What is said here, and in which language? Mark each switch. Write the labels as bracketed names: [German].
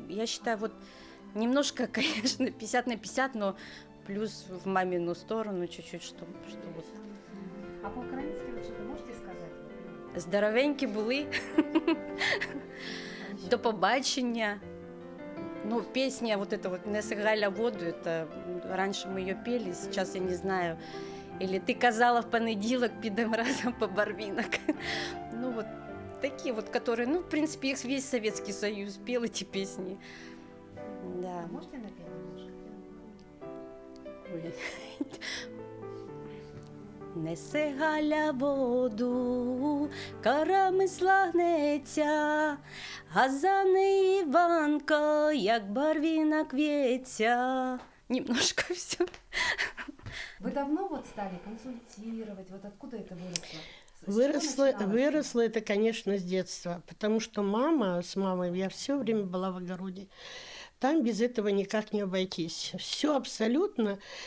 [Russian] Я считаю, немножко, конечно, 50 на 50, но плюс в мамину сторону чуть-чуть, что А по-украински вы что-то можете сказать? [Ukrainian] Здоровенькі були. До побачення. [Russian] Песня [Ukrainian] «Неси Галя воду», [Russian] это раньше мы ее пели, сейчас я не знаю. Или [Ukrainian] «Ти казала в понеділок, підем разом по барвінок». [Russian] Такие которые, в принципе, их весь Советский Союз пел эти песни. Да. А можете напеть немножко? Ой. [Ukrainian] Несе Галя воду, карамисла гнеться, а за неї Іванка, як барвінок в'ється. [Russian] Немножко все. Вы давно стали консультировать? Откуда это выросло? Выросло это, конечно, с детства, потому что с мамой я все время была в огороде. Там без этого никак не обойтись. Все абсолютно.